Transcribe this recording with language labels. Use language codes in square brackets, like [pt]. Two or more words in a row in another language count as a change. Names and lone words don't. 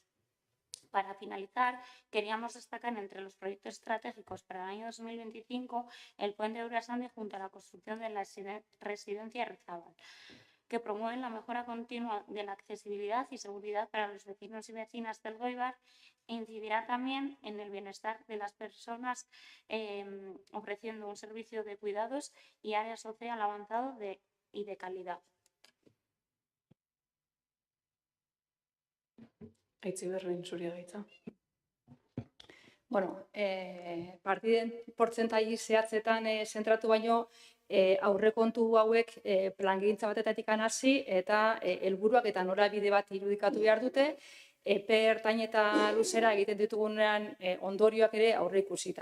[es] Para finalizar, queríamos destacar entre los proyectos estratégicos para el año 2025 el puente de Urasande junto a la construcción de la residencia Rezábal, que promueven la mejora continua de la accesibilidad y seguridad para los vecinos y vecinas del Goibar e incidirá también en el bienestar de las personas ofreciendo un servicio de cuidados y área social avanzado y de calidad. [eu] Aitziberrin zuria gaitza. Bueno, partiden portzentai zehatzetan zentratu baino, aurrekontu hauek plangintza batetatik hasi eta helburuak eta norabide bat irudikatu behar dute, epe ertain eta luzera egiten ditugunean ondorioak ere aurreikusita.